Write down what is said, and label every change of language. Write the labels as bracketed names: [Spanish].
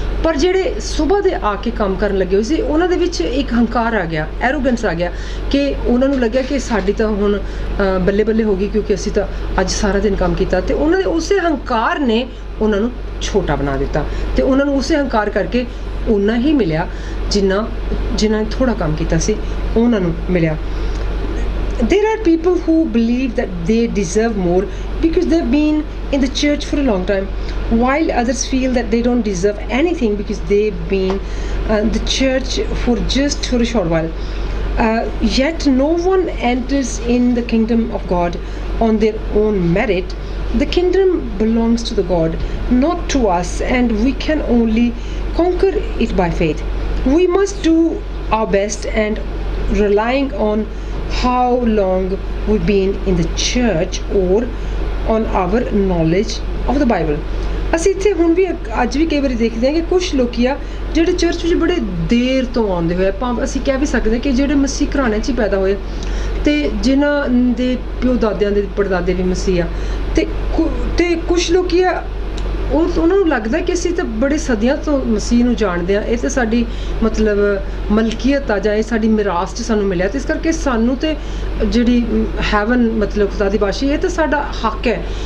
[Punjabi] ਪਰ ਜਿਹੜੇ ਸੁਬਾਹ ਦੇ ਆ ਕੇ ਕੰਮ ਕਰਨ ਲੱਗੇ ਹੋਏ ਸੀ ਉਹਨਾਂ ਦੇ ਵਿੱਚ ਇੱਕ ਹੰਕਾਰ ਆ ਗਿਆ, ਐਰੋਗੈਂਸ ਆ ਗਿਆ ਕਿ ਉਹਨਾਂ ਨੂੰ ਲੱਗਿਆ ਕਿ ਸਾਡੀ ਤਾਂ ਹੁਣ ਬੱਲੇ ਬੱਲੇ ਹੋ ਗਈ ਕਿਉਂਕਿ ਅਸੀਂ ਤਾਂ ਅੱਜ ਸਾਰਾ ਦਿਨ ਕੰਮ ਕੀਤਾ, ਅਤੇ ਉਹਨਾਂ ਦੇ ਉਸੇ ਹੰਕਾਰ ਨੇ ਉਹਨਾਂ ਨੂੰ ਛੋਟਾ ਬਣਾ ਦਿੱਤਾ, ਅਤੇ ਉਹਨਾਂ ਨੂੰ ਉਸੇ ਹੰਕਾਰ ਕਰਕੇ ਓਨਾ ਹੀ ਮਿਲਿਆ ਜਿਨ੍ਹਾਂ ਨੇ ਥੋੜ੍ਹਾ ਕੰਮ ਕੀਤਾ ਸੀ ਉਹਨਾਂ ਨੂੰ ਮਿਲਿਆ। [English] There are people who believe that they deserve more because they've been in the church for a long time, while others feel that they don't deserve anything because they've been the church for a short while. Yet no one enters in the kingdom of God on their own merit. The kingdom belongs to the God, not to us, and we can only conquer it by faith. We must do our best and relying on how long we've been in the church or on our knowledge of the Bible. [Punjabi] ਅਸੀਂ ਇੱਥੇ ਹੁਣ ਵੀ ਅੱਜ ਵੀ ਕਈ ਵਾਰੀ ਦੇਖਦੇ ਹਾਂ ਕਿ ਕੁਝ ਲੋਕੀ ਆ ਜਿਹੜੇ ਚਰਚ ਵਿੱਚ ਬੜੇ ਦੇਰ ਤੋਂ ਆਉਂਦੇ ਹੋਏ ਭਾਵੇਂ ਅਸੀਂ ਕਹਿ ਵੀ ਸਕਦੇ ਕਿ ਜਿਹੜੇ ਮਸੀਹ ਘਰਾਣੇ 'ਚ ਹੀ ਪੈਦਾ ਹੋਏ ਅਤੇ ਜਿਨ੍ਹਾਂ ਦੇ ਪਿਓ ਦਾਦਿਆਂ ਦੇ ਪੜਦਾਦੇ ਵੀ ਮਸੀਹ ਆ ਅਤੇ ਕੁਛ ਲੋਕੀ ਆ ਉਹਨਾਂ ਨੂੰ ਲੱਗਦਾ ਕਿ ਅਸੀਂ ਤਾਂ ਬੜੇ ਸਦੀਆਂ ਤੋਂ ਮਸੀਹ ਨੂੰ ਜਾਣਦੇ ਹਾਂ, ਇਹ ਤਾਂ ਸਾਡੀ ਮਤਲਬ ਮਲਕੀਅਤ ਆ ਜਾਂ ਇਹ ਸਾਡੀ ਮਿਰਾਸ 'ਚ ਸਾਨੂੰ ਮਿਲਿਆ, ਅਤੇ ਇਸ ਕਰਕੇ ਸਾਨੂੰ ਤਾਂ ਜਿਹੜੀ ਹੈਵਨ ਮਤਲਬ ਖੁਦਾ ਦੀ ਬਾਸ਼ੀ ਇਹ ਤਾਂ ਸਾਡਾ ਹੱਕ ਹੈ।